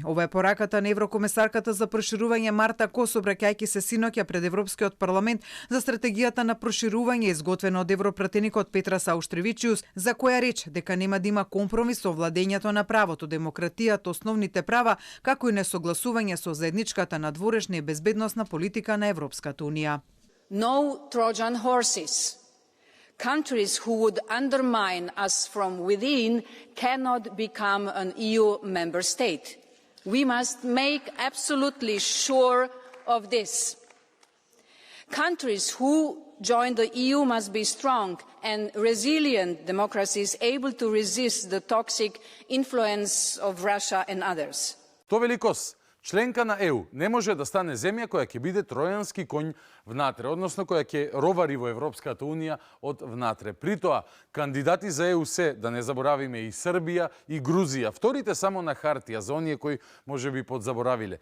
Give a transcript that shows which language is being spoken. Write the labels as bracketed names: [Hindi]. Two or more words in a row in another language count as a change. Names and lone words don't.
[Macedonian] Ова е пораката на еврокомесарката за проширување Марта Кос, обраќајќи се синоќа пред Европскиот парламент за стратегијата на проширување изготвена од европратеникот Петрас Ауштревичиус, за која реч дека нема да има компромис со владењето на правото, демократијата, основните права, како и несогласување со заедничката надворешна и безбедносна политика на Европската Унија. [English] No Trojan horses. Countries who would undermine us from within cannot become an EU member state. We must make absolutely sure of this. Countries who join the EU must be strong and resilient democracies able to resist the toxic influence of Russia and others. [Macedonian] То вели Кос, членка на ЕУ не може да стане земја која ќе биде тројански конј внатре, односно која ќе ровари во Европската Унија од внатре. Притоа, кандидати за ЕУ се, да не заборавиме, и Србија и Грузија, вторите само на хартија, за оние кои може би подзаборавиле.